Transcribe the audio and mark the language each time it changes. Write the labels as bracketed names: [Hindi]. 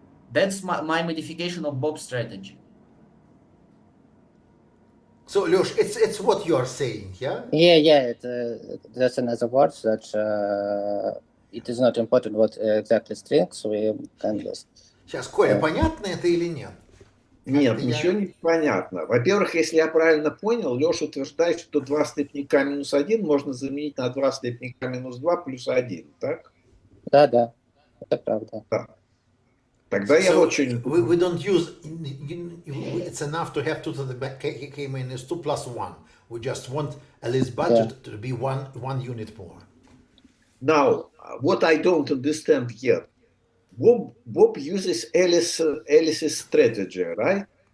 [English] That's my modification of Bob's strategy. So Lyosh, it's what you are saying, yeah? Yeah. That's another word that it is not important what exactly strings we can list. [Russian] Сейчас, Коля, понятно это или нет? Нет, ничего не понятно. Во-первых, если я правильно понял, Леша утверждает, что 2 в степени k минус 1 можно заменить на 2 в степени k минус 2 плюс 1, так? Да, это правда. Да. Тогда я очень... [English] We don't use, it's enough to have 2 to the k minus 2 plus 1. We just want a list budget to be one unit more. Now, what I don't understand yet, Bob uses Alice's strategy, right?